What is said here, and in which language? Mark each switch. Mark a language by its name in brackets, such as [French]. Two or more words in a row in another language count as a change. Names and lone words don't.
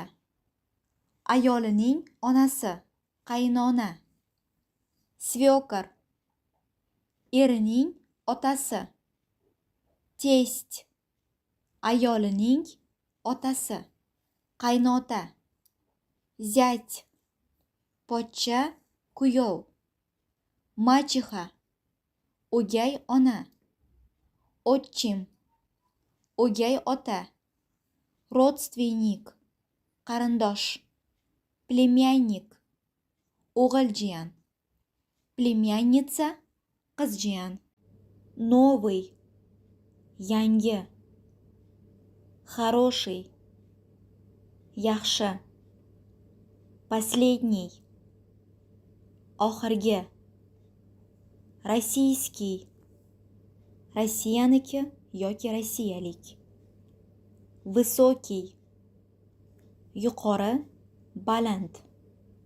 [Uzbek] ayolining onasi, qaynona, свекор, erining otasi, тесть, ayolining otasi, qaynota, zять, pochcha, kuyov, machixa, o'gay ona, otchim, o'gay ota, родственник, qarindosh, племянник, o'g'iljiyan, племянница, qizjiyan, [Russian] новый, yangi, хороший, [Uzbek] yaxshi, последний, oxirgi, российский, Rossiyaniki yoki rossiyalik, высокий, yuqori, baland.